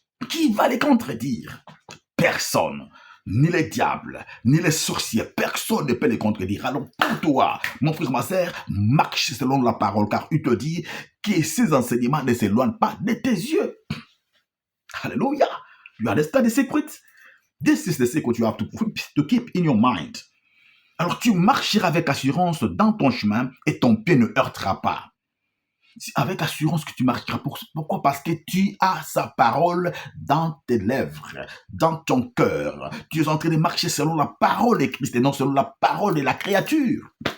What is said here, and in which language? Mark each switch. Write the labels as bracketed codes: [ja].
[fr] Qui va les contredire? Personne. Ni les diables, ni les sorciers. Personne ne peut les contredire. Alors pour toi, mon frère, ma sœur, marche selon la parole, car il te dit que ces enseignements ne s'éloignent pas de tes yeux. Alléluia. [en] You understand the secret? This is the secret you have to keep in your mind. [fr] Alors tu marcheras avec assurance dans ton chemin et ton pied ne heurtera pas. C'est avec assurance que tu marcheras. Pourquoi? Parce que tu as sa parole dans tes lèvres, dans ton cœur. Tu es en train de marcher selon la parole de Christ et non selon la parole de la créature.